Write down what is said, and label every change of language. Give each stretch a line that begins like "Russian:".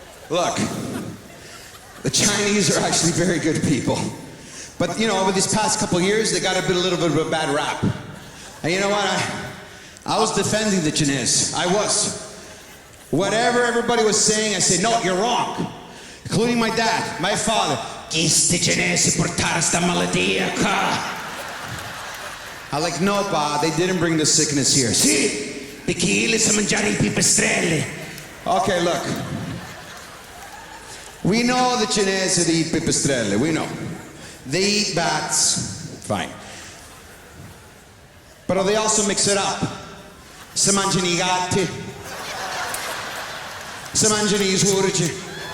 English: Look, the Chinese are actually very good people. But, you know, over these past couple of years, they got a little bit of a bad rap. And you know what? I was defending the Chinese. I was. Whatever everybody was saying, I said, no, you're wrong. Including my dad, my father.
Italian: Chi sti cinesi portare sta malattia qua?
English: I'm like, no, pa, they didn't bring the sickness here.
Italian: Sì, perché li sa mangiare I pipistrelli.
English: Okay, look. We know the Chinese eat pipistrelli, we know. They eat bats, fine. But they also mix it up.
Italian: Si mangiano I gatti. Si mangiano I surici.